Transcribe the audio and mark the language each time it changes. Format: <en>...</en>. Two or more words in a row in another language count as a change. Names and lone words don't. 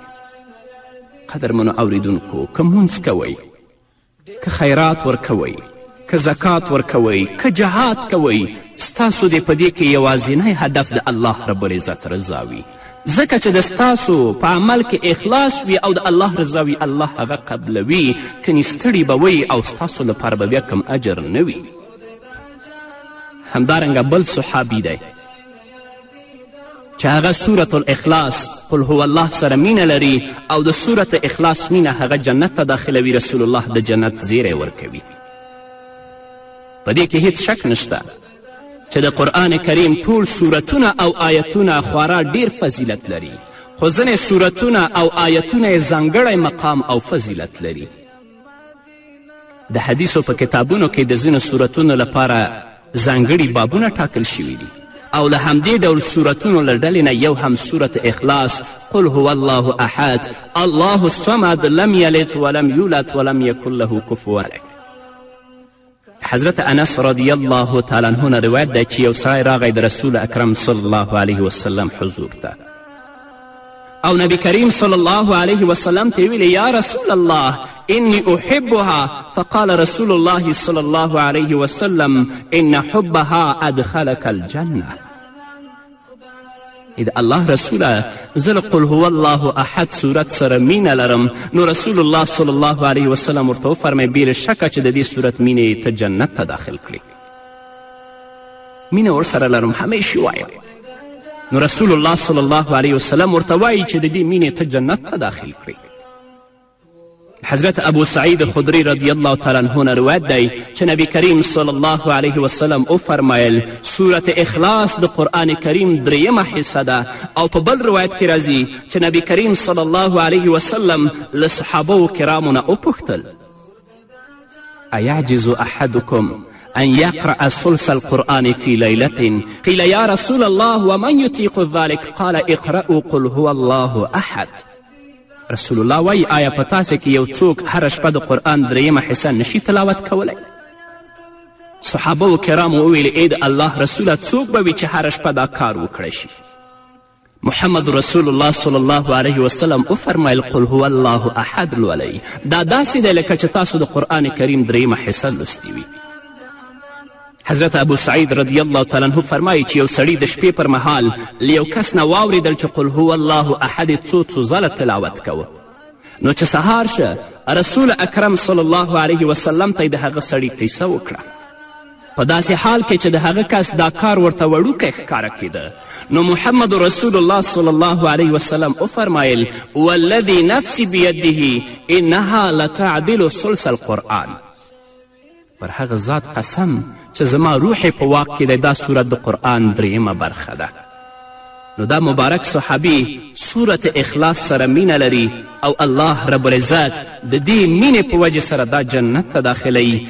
<ps>قدرمنو اوریدونکو، که مونځ کوئ، که خیرات ورکوئ، که زکات ورکوئ، که جهاد کوئ، ستاسو د په دې کې یوازینی هدف د الله</ps> <ar>رب العزت</ar> <ps>رضا وي. ځکه چې د ستاسو په عمل کې اخلاص وي او د الله رضا وي، الله هغه قبلوي. کنې ستړي به وئ او ستاسو لپاره به بیا کم اجر نه وي. همدارنګه بل صحابي دی چې هغه سورة الاخلاص</ps> <ar>قل هو الله</ar> <ps>سره مینه لري او د سورة اخلاص مینه هغه جنت ته داخلوي. رسول الله د جنت زیری ورکوي. په دې کې هیڅ شک نشته چې د قرآن کریم ټول سورتونه او آیتونه خورا ډیر فضیلت لري، خو ځینې سورتونه او آیتونه یې ځانګړی مقام او فضیلت لري. د حدیثو په کتابونو کې د ځینو سورتونو لپاره ځانګړي بابونه ټاکل شوي دي او له همدې ډول سورتونو له ډلې نه یو هم سورت اخلاص</ps> <ar>قل هو الله احد الله الصمد لم یلد ولم یولد ولم یکن له کفوا احد.</ar> <ps>حضرت انس</ps> <ar>رضی الله تعالی عنه</ar> <ps>نه روایت دی چې یو سړی راغی د رسول اکرم</ps> <ar>صلی الله علیه وسلم</ar> <ps>حضور ته او نبی کریم</ps> <ar>صلی الله علیه وسلم</ar> <ps>ته ویلې</ps> <ar>یا رسول الله انی احبها فقال رسول الله صلی الله علیه وسلم ان حبها ادخلک الجنه.</ar> <ps>د الله رسوله زه له</ps> <ar>قل هو الله احد</ar> <ps>صورت سره مینه لرم. نو رسول الله</ps> <ar>صلی الله علیه وسلم</ar> <ps>ورته وفرمی بې شکه چې د دې صورت مینې ته جنت ته داخل کړي. مینه ورسره لرم همیشې وایم. نو رسول الله</ps> <ar>صلی الله علیه وسلم</ar> <ps>ورته وایي چې د دې مینې ته جنت ته داخل کړي. حضرت ابو سعید خدری</ps> <ar>رضی الله تعالی عنه</ar> <ps>نه روایت دی چې نبی کریم</ps> <ar>صلی الله علیه وسلم</ar> <ps>وفرمایل سورت اخلاص د قرآن کریم 3مه حصه ده. او په بل روایت کې راځي چې نبی کریم</ps> <ar>صلی الله علیه وسلم</ar> <ps>له صحابو کرامو نه وپوښتل</ps> <ar>ایعجز احدکم ان یقرأ ثلث القرآن فی لیلة قیل یا رسول الله ومن یطیق ذلک قال اقرأوا قل هو الله احد.</ar> <ps>رسول الله وایي آیا په تاسې کې یو څوک هره شپه د قرآن 3مه حصه نشي تلاوت کولی؟ صحابه و کرامو وویل ای د الله رسوله څوک به وي چې هره شپه دا کار وکړی شي؟ محمد رسول الله</ps> <ar>صلی الله علیه وسلم</ar> <ps>وفرمیل</ps> <ar>قل هو الله احد</ar> <ps>لولئ. دا داسې دی لکه چې تاسو د قرآن کریم 3مه حصه لوستي وي. حضرت ابو سعید</ps> <ar>رضی الله تعالی عنه</ar> <ps>فرمایي چې یو سړي د شپې پر مهال له یو کس نه واورېدل چې</ps> <ar>قل هو الله احد</ar> <ps>څو ځله تلاوت کوه. نو چې سهار شه رسول اکرم</ps> <ar>صلی الله علیه وسلم</ar> <ps>ته یې د هغه سړي قیصه وکړه په داسې حال کې چې د هغه کس دا کار ورته وړوکی ښکاره کېده. نو محمد رسول الله</ps> <ar>صلی الله علیه وسلم</ar> <ps>وفرمایل</ps> <ar>والذي نفسی بیده انها لتعدل ثلث القرآن.</ar> <ps>پر هغه ذات قسم چې زما روح په واک کې دی دا صورت د قرآن 3مه برخه ده. نو دا مبارک صحابي صورت اخلاص سره مینه لري او الله</ps> <ar>رب العزت</ar> <ps>د دې مینې په وجې سره دا جنت ته داخلوي.</ps>